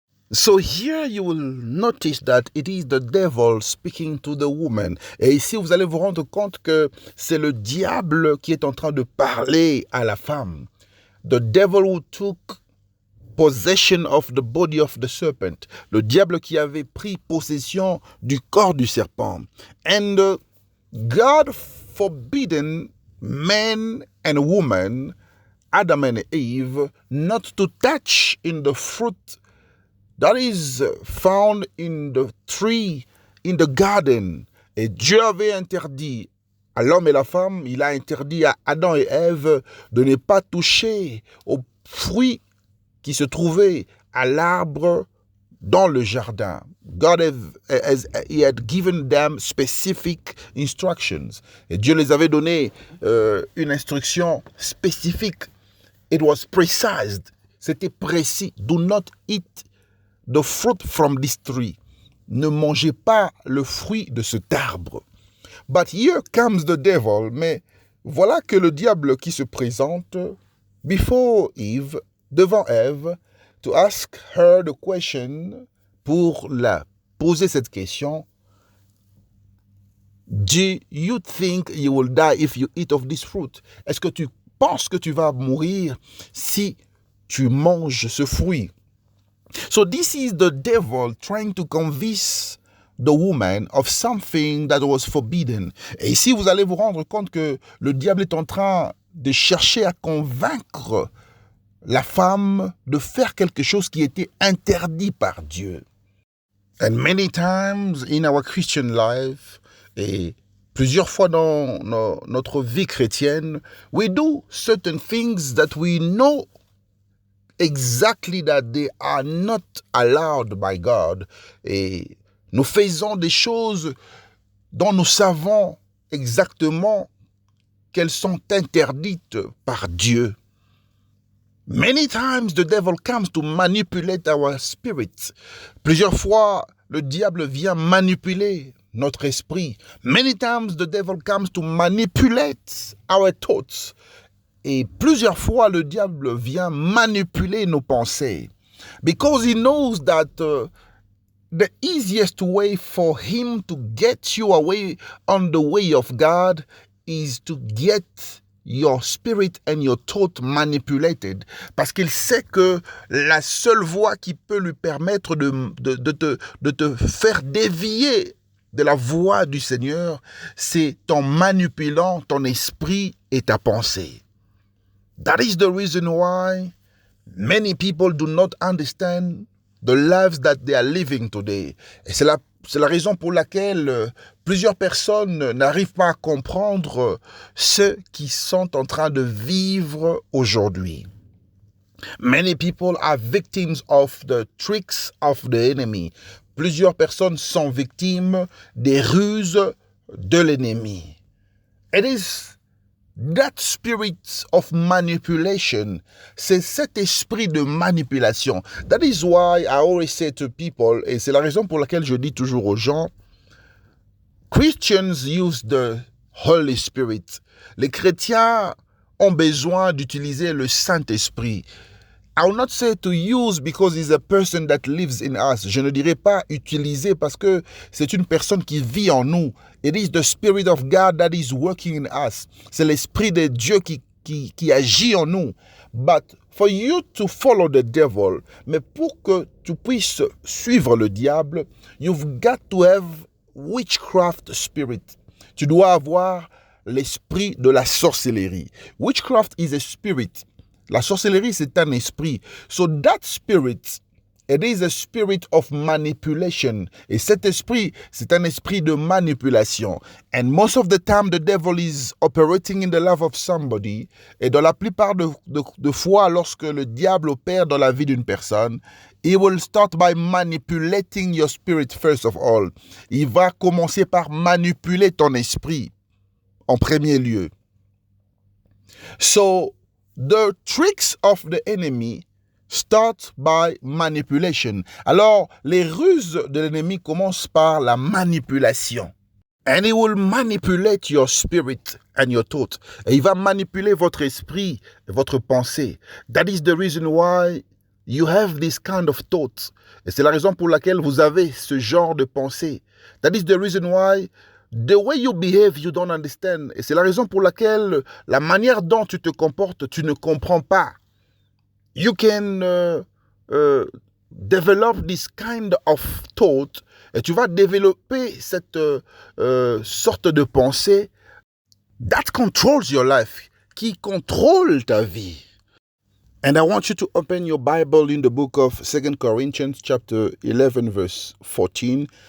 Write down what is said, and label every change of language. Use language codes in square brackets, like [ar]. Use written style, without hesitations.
[en] So here you will notice that it is the devil speaking to the woman. [fr] Et ici, vous allez vous rendre compte que c'est le diable qui est en train de parler à la femme. [en] The devil who took possession of the body of the serpent. [fr] Le diable qui avait pris possession du corps du serpent. [en] And God forbidden men and women, Adam and Eve, not to touch in the fruit that is found in the tree, in the garden. [fr] Et Dieu avait interdit à l'homme et la femme, il a interdit à Adam et Ève de ne pas toucher aux fruits qui se trouvaient à l'arbre dans le jardin. [en] God he had given them specific instructions. [fr] Et Dieu les avait donné une instruction spécifique. [en] It was precise. [fr] C'était précis. [en] Do not eat the fruit from this tree. [fr] Ne mangez pas le fruit de cet arbre. [en] But here comes the devil. [fr] Mais voilà que le diable qui se présente [en] before Eve, [fr] devant Ève, [en] to ask her the question, [fr] pour la poser cette question. [en] Do you think you will die if you eat of this fruit? [fr] Est-ce que tu penses que tu vas mourir si tu manges ce fruit? [en] So this is the devil trying to convince the woman of something that was forbidden. [fr] Et ici, vous allez vous rendre compte que le diable est en train de chercher à convaincre la femme de faire quelque chose qui était interdit par Dieu. [en] And many times in our Christian life, [fr] et plusieurs fois dans notre vie chrétienne, [en] we do certain things that we know exactly that they are not allowed by God. [fr] Et nous faisons des choses dont nous savons exactement qu'elles sont interdites par Dieu. [en] Many times the devil comes to manipulate our spirit. [fr] Plusieurs fois, le diable vient manipuler notre esprit. [en] Many times the devil comes to manipulate our thoughts. [fr] Et plusieurs fois, le diable vient manipuler nos pensées. [en] Because he knows that the easiest way for him to get you away on the way of God is to get your spirit and your thought manipulated. [fr] Parce qu'il sait que la seule voie qui peut lui permettre de te faire dévier de la voie du Seigneur, c'est en manipulant ton esprit et ta pensée. [en] That is the reason why many people do not understand the lives that they are living today. [fr] Et c'est la raison pour laquelle plusieurs personnes n'arrivent pas à comprendre ce qu'ils sont en train de vivre aujourd'hui. [en] Many people are victims of the tricks of the enemy. [fr] Plusieurs personnes sont victimes des ruses de l'ennemi. [en] It is that spirit of manipulation, [fr] c'est cet esprit de manipulation. [en] That is why I always say to people, [fr] et c'est la raison pour laquelle je dis toujours aux gens, [en] Christians use the Holy Spirit. [fr] Les chrétiens ont besoin d'utiliser le Saint-Esprit. [en] I will not say to use because he's a person that lives in us. [fr] Je ne dirais pas utiliser parce que c'est une personne qui vit en nous. [en] It is the Spirit of God that is working in us. [fr] C'est l'Esprit de Dieu qui agit en nous. [en] But for you to follow the devil, [fr] mais pour que tu puisses suivre le diable, [en] you've got to have witchcraft spirit. [fr] Tu dois avoir l'esprit de la sorcellerie. [en] Witchcraft is a spirit. [fr] La sorcellerie, c'est un esprit. [en] So that spirit, it is a spirit of manipulation. [fr] Et cet esprit, c'est un esprit de manipulation. [en] And most of the time, the devil is operating in the life of somebody. [fr] Et dans la plupart de fois, lorsque le diable opère dans la vie d'une personne, [en] he will start by manipulating your spirit first of all. [fr] Il va commencer par manipuler ton esprit en premier lieu. [en] So, the tricks of the enemy start by manipulation. [fr] Alors, les ruses de l'ennemi commencent par la manipulation. [en] And he will manipulate your spirit and your thought. [fr] Et il va manipuler votre esprit et votre pensée. [en] That is the reason why you have this kind of thoughts. [fr] Et c'est la raison pour laquelle vous avez ce genre de pensée. [en] That is the reason why the way you behave, you don't understand. [fr] Et c'est la raison pour laquelle la manière dont tu te comportes, tu ne comprends pas. [en] You can develop this kind of thought. [fr] Et tu vas développer cette sorte de pensée [en] that controls your life, [fr] qui contrôle ta vie. [en] And I want you to open your Bible in the book of 2 Corinthians chapter 11 verse 14.